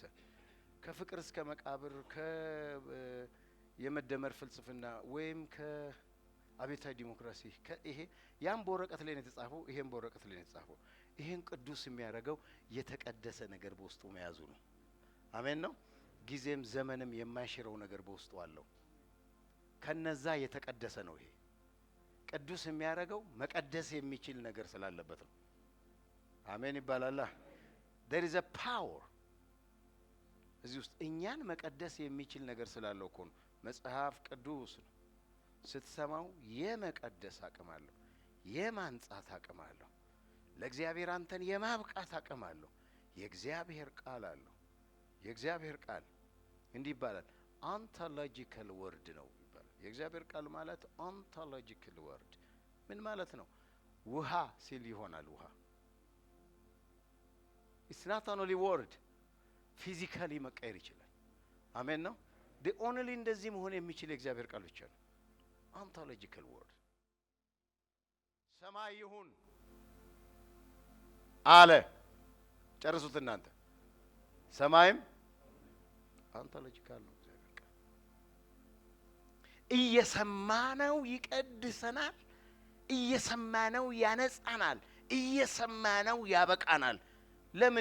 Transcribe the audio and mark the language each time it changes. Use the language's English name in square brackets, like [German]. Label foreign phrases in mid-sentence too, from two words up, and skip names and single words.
[Amharic] ከፍቅር እስከ መቃብር፣ የመደመር ፍልስፍና ወይም ከአብዮታዊ ዲሞክራሲ ይሄ ያም በወረቀት ላይ ነው የተጻፈው፣ ይሄም በወረቀት ላይ ነው የተጻፈው። ይሄን ቅዱስ የሚያደርገው የተቀደሰ ነገር በውስጡ መያዙ ነው። አሜን ነው። ጊዜም ዘመንም የማይሽረው ነገር በውስጡ አለው። ከነዛ የተቀደሰ ነው። ይሄ ቅዱስ የሚያደርገው መቀደስ የሚችል ነገር ስላለበት ነው። አሜን ይባላል። [English] there is a power [Amharic] እዚህ ውስጥ እኛን መቀደስ የሚችል ነገር ስላለው እኮ ነው። መጽሐፍ ቅዱስ ነው ስትሰማው የመቀደስ አቅም አለው፣ የማንጻት አቅም አለው፣ ለእግዚአብሔር አንተን የማብቃት አቅም አለው። የእግዚአብሔር ቃል አለው። የእግዚአብሔር ቃል እንዲህ ይባላል [English] ontological word [Amharic] ነው ይባላል። የእግዚአብሔር ቃል ማለት [English] ontological word [Amharic] ምን ማለት ነው? ውሃ ሲል ይሆናል። ውሃ [English] it's not only word physically [Amharic] መቀየር ይችላል። አሜን ነው። [English] the only [Amharic] እንደዚህ መሆን የሚችል የእግዚአብሔር ቃል ብቻ ነው [English] ontological word። [Amharic] ሰማይ ይሁን አለ። ጨርሱት እናንተ። ሰማይም ontological ነው እግዚአብሔር ቃል። እየሰማነው ይቀድሰናል፣ እየሰማነው ያነጻናል፣ እየሰማነው ያበቃናል። ለምን?